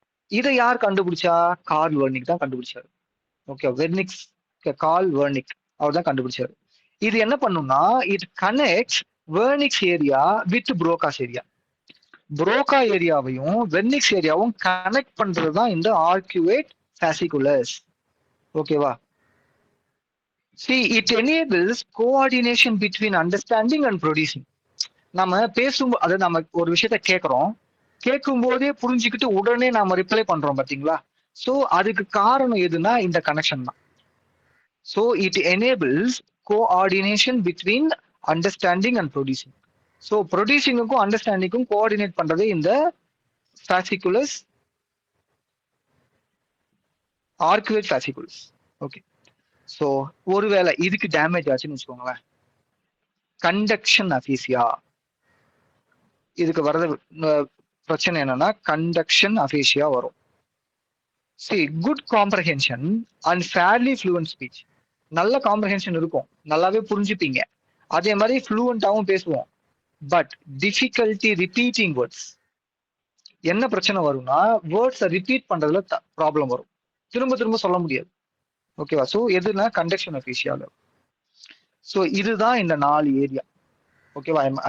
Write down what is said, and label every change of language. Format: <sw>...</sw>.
<ta>இதை யார் கண்டுபிடிச்சா? கார்ல் வெர்னிக் தான் கண்டுபிடிச்சாரு. ஓகே, வெர்னிக்ஸ், கார்ல் வெர்னிக் அவர் தான் கண்டுபிடிச்சாரு. இது என்ன பண்ணும்னா,</ta> <en>It connects Wernicke's area with Broca's area.</en> <ta>புரோகா ஏரியாவையும் vernix ஏரியாவும் கனெக்ட் பண்றதுதான் இந்த ஆர்குவேட் ஃபாசிகுலஸ். ஓகேவா?</ta> <en>See, it enables coordination between understanding and producing.</en> <ta>நம்ம பேசும்போது, அதாவது நம்ம ஒரு விஷயத்த கேட்கும் போதே புரிஞ்சுக்கிட்டு உடனே நாம ரிப்ளை பண்றோம் பாத்தீங்களா? சோ அதுக்கு காரணம் எதுனா இந்த கனெக்ஷன் தான்.</ta> <en>So it enables coordination between understanding and producing.</en> <ta>So ப்ரொடியூசிங்கும் அண்டர்ஸ்டாண்டிங்கும் coordinate பண்றது இந்த ஃபாசிகுலஸ், ஆர்குவேட் ஃபாசிகுலஸ். ஓகே, சோ ஒருவேளை இதுக்கு டேமேஜ் ஆச்சுன்னு வச்சுக்கோங்களேன், கண்டக்ஷன் அஃபீசியா, இதுக்கு வர்றது பிரச்சனை என்னன்னா கண்டக்ஷன் அஃபீசியா வரும்.</ta> <en>See, good comprehension and fairly fluent speech.</en> <ta>நல்ல காம்ப்ரஹென்ஷன் இருக்கும், நல்லாவே புரிஞ்சுப்பீங்க, அதே மாதிரி ஃப்ளூவெண்டாவும் பேசுவோம்.</ta> <en>But difficulty repeating words.</en> <ta>என்ன பிரச்சனை வரும்னா, வேர்ட்ஸை ரிப்பீட் பண்றதுல ப்ராப்ளம் வரும், திரும்ப திரும்ப சொல்ல முடியாது. ஓகேவா? ஸோ எதுனா கண்டக்ஷன் அஃபீஷியால. ஸோ இதுதான் இந்த 4 ஏரியா. ஓகேவா?</ta>